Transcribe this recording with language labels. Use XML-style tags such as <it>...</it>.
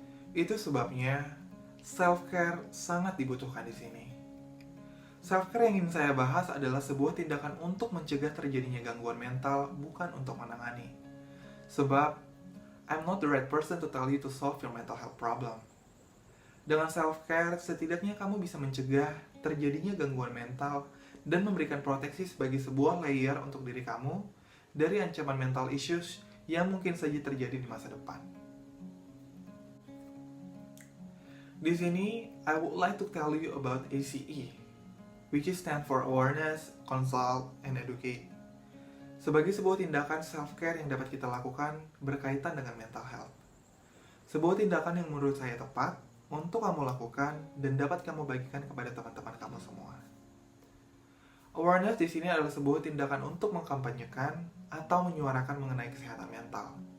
<id>Itu sebabnya self-care sangat dibutuhkan di sini. Self-care yang ingin saya bahas adalah sebuah tindakan untuk mencegah terjadinya gangguan mental, bukan untuk menangani. Sebab,</id> <en>I'm not the right person to tell you to solve your mental health problem.</en> <id>Dengan self-care, setidaknya kamu bisa mencegah terjadinya gangguan mental dan memberikan proteksi sebagai sebuah layer untuk diri kamu dari ancaman mental issues yang mungkin saja terjadi di masa depan. Di sini,</id> <en>I would like to tell you about ACE, which is stand for Awareness, Consult, and Educate.</en> <id>Sebagai sebuah tindakan self-care yang dapat kita lakukan berkaitan dengan mental health. Sebuah tindakan yang menurut saya tepat untuk kamu lakukan dan dapat kamu bagikan kepada teman-teman kamu semua. Awareness di sini adalah sebuah tindakan untuk mengkampanyekan atau menyuarakan mengenai kesehatan mental.</id>